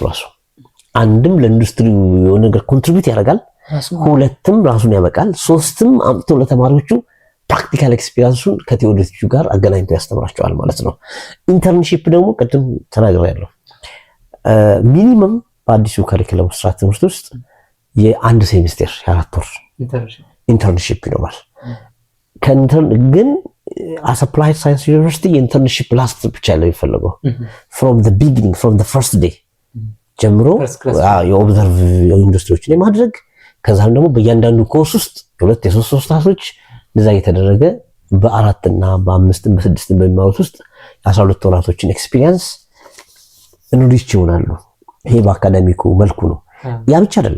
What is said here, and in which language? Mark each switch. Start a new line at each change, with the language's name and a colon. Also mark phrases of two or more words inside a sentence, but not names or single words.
Amharic: ራሱ። አንድም ለኢንዱስትሪ የሆነ ነገር ኮንትሪቢዩት ያደርጋል፣ ሁለትም ራሱን ያበቃል፣ ሶስትም አምጥቶ ለተማሪዎቹ ፕራክቲካል ኤክስፒሪየንሱን ከቴዎሪቲው ጋር አገናኝቶ ያስተምራቸዋል ማለት ነው። ኢንተርንሺፕ ደግሞ ቅድም ተናግሬያለሁ። ሚኒመም በአዲሱ ካሪኩለም ስርዓት ትምህርት ውስጥ የአንድ ሴሚስተር የ4 ወር ኢንተርንሺፕ ይኖራል። ግን as
English: applied science university
Amharic: የኢንተርንሺፕ ላስት ብቻ ያለው የሚፈልገው
English: from the beginning from the first day
Amharic: ጀምሮ የኦብዘርቭ ኢንዱስትሪዎችን የማድረግ ከዛም ደግሞ በእያንዳንዱ ኮርስ ውስጥ የሁለት የሶስት ክላሶች እንደዛ እየተደረገ በ4 እና በ5 በ6 በሚማሩት ውስጥ 12 ወራቶችን ኤክስፒሪየንስ እንሪች ይሆናሉ። ይሄ በአካዳሚኩ መልኩ ነው። ያ ብቻ አይደለም፣